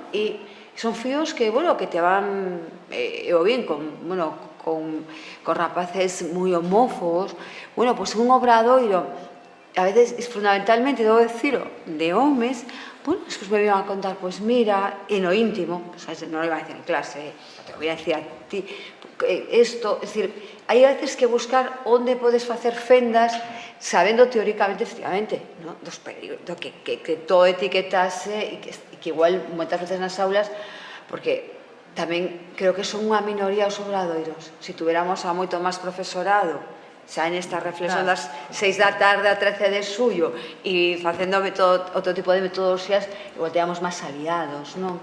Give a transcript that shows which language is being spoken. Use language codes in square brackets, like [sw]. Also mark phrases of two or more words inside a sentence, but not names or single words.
[gl] E son fíos que, bueno, que te van, o bien, con rapaces moi homófobos, bueno, pois un obradoiro, a veces, fundamentalmente, [es] debo decirlo, [gl] de homes, bueno, despois me vivan a contar, pois mira, e no íntimo, [es] non lo iba a decir en clase, te voy a decir a ti, esto, es decir, [gl] hai a veces que buscar onde podes facer fendas sabendo teóricamente, efectivamente, dos peligros, que todo etiquetase e que igual moitas veces nas aulas, porque tamén creo que son unha minoría os obradoiros. Se tuviéramos a moito máis profesorado xa en esta reflexión das 6 da tarde a 13 de xullo e facendo outro tipo de metodoloxías, igual teníamos máis aliados, non?